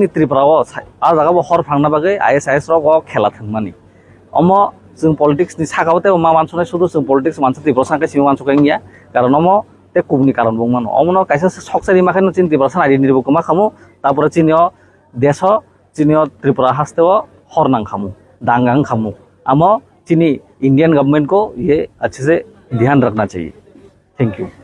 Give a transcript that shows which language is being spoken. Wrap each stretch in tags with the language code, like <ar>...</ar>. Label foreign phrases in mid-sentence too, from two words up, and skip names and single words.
<trp>Tripura o a jaga bo hor phangna bagai ISIS ro go khela thangmani omo jeng politics ni sakaote ma mansone sudu jeng politics mansa Tripura sangke simi mansuka ngia karon omo te kubni karon bongmano omo no kaisa soksari makhano chini Tripura san identity bo kuma khamu tapore chini o desho chini o Tripura hasteo hor nang khamu dangang khamu amo</trp> <hi>चीनी इंडियन गवर्नमेंट को ये अच्छे से ध्यान रखना चाहिए थैंक यू</hi>